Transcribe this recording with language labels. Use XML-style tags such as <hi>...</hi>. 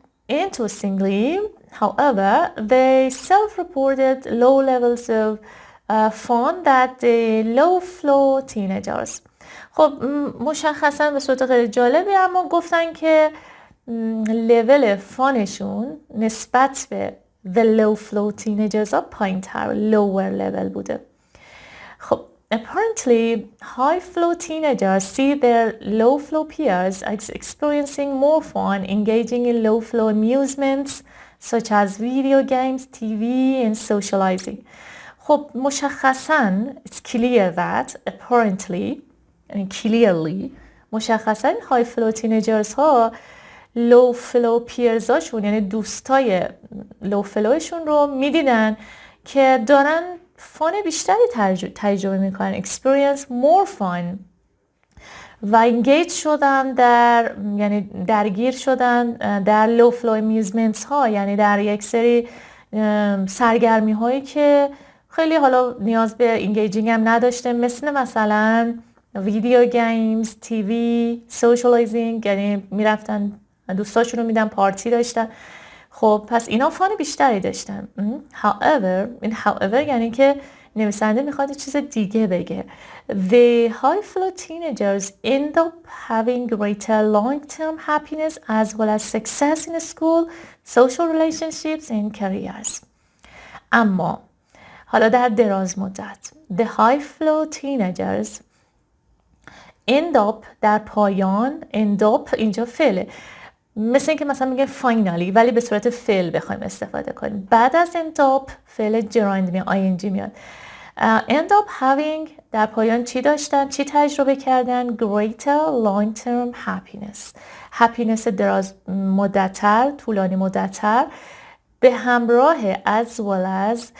<en>Interestingly, however, they self-reported low levels of fun that the low-flow teenagers.</en> <fa>خب مشخصا به صورت غیر جالبی اما گفتن که لول فانشون نسبت به</fa> <en>the low-flow teenagers</en> <fa>ها پایین تر،</fa> <en>lower level</en> <fa>بوده.</fa> <en>خب apparently, high-flow teenagers see their low-flow peers experiencing more fun, engaging in low-flow amusements such as video games, TV, and socializing.</en> <fa>خب مشخصاً</fa> <en>it's clear that apparently</en> <fa>یعنی clearly مشخصاً high-flow teenagers ها low-flow peers هاشون یعنی دوستای low-flowشون رو میدیدن که دارن فان بیشتری تجربه میکنن،</fa> <en>experience more fun</en> <fa>و engage شدن در یعنی درگیر شدن در</fa> <en>low flow amusements</en> <fa>ها، یعنی در یک سری سرگرمی هایی که خیلی حالا نیاز به engaging هم نداشته، مثلا ویدیو گیمز، تیوی، socializing، یعنی میرفتن دوستاشون رو میدن، پارتی داشتن. خب پس اینا فان بیشتری داشتن. however، این however یعنی که نویسنده میخواد چیز دیگه بگه.</fa> <en>The high flow teenagers end up having greater long-term happiness as well as success in school, social relationships and careers.</en> <fa>اما حالا در دراز مدت</fa> <en>The high flow teenagers end up</en> <fa>در پایان end up اینجا فعله، مثل اینکه مثلا میگه فاینالی ولی به صورت فعل بخوایم استفاده کنیم. بعد از end up فعل جراند میاد ing میاد.</fa> <en>end up having</en> <fa>در پایان چی داشتن؟ چی تجربه کردن؟</fa> <en>greater long term happiness</en> <fa>دراز مدت‌تر، طولانی مدت‌تر، به همراه as well as.</fa>